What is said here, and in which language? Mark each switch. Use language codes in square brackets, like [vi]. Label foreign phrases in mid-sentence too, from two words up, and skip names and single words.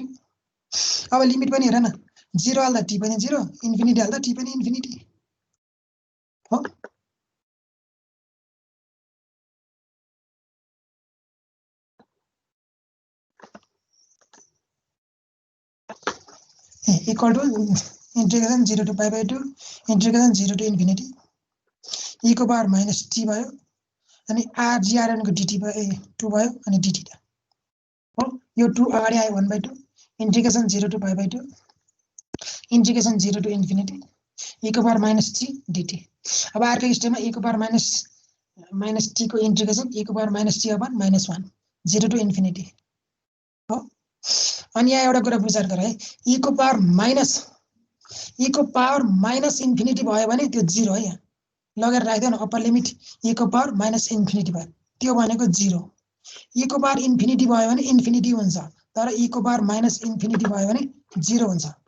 [ne] अब लिमिट पनि हेर न, 0 हाल्दा t पनि 0, इन्फिनिटी हाल्दा t पनि इन्फिनिटी हो। [en] equal to integration 0 to π/2 integration 0 to infinity [ne] e को [en] power minus [ne] t भयो अनि r grn को dt भयो 2 भयो अनि dθ हो। यो 2 अगाडि आयो [en] 1/2 integration 0 to π/2 integration 0 to infinity [ne] e को [en] power minus [ne] t dt। अब r को स्टेपमा e को [en] power minus [ne] t को इंटीग्रेशन e को [en] power minus [ne] t [en] upon -1 0 to infinity [ne] हो। अनि यहाँ एउटा कुरा विचार गर है, e को [en] power minus infinity [ne] भयो भने त्यो 0 है। यहाँ लगेर राख्दियौ न, [en] upper limit [ne] e को [en] power minus infinity [ne] भयो त्यो भनेको 0। e को [en] power infinity [ne] भयो भने इन्फिनिटी हुन्छ, तर e को [en] power minus infinity [ne] भयो भने 0 हुन्छ।